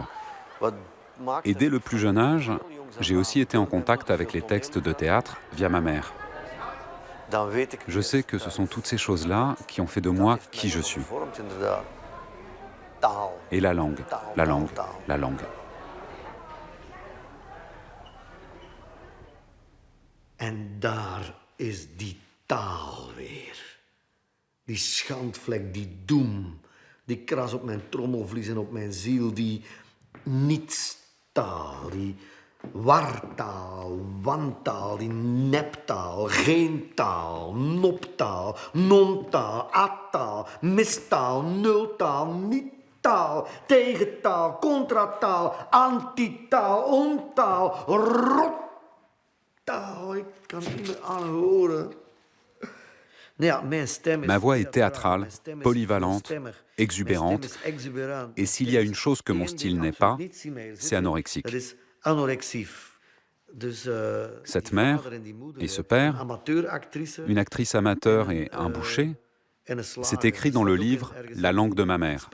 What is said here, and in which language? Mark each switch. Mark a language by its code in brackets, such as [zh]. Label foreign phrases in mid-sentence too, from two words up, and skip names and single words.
[fr] Et dès le plus jeune âge, j'ai aussi été en contact avec les textes de théâtre via ma mère. Je sais que ce sont toutes ces choses-là qui ont fait de moi qui je suis. Et la langue, la langue, la langue. [nl] En daar is die taal weer. Die schandvlek, die doem, die kras op mijn trommelvlies en op mijn ziel, die nietstaal, die wartaal, wantaal, die neptaal, geen taal, noptaal, nontaal, attaal, mistaal, nultaal, niet-taal, tegentaal, contrataal, antitaal, ontaal, rottaal. Ik kan niet meer aanhoren. [fr] Ma voix est théâtrale, polyvalente, exubérante, et s'il y a une chose que mon style n'est pas, c'est anorexique. Cette mère et ce père, une actrice amateur et un boucher, c'est écrit dans le livre « La langue de ma mère ».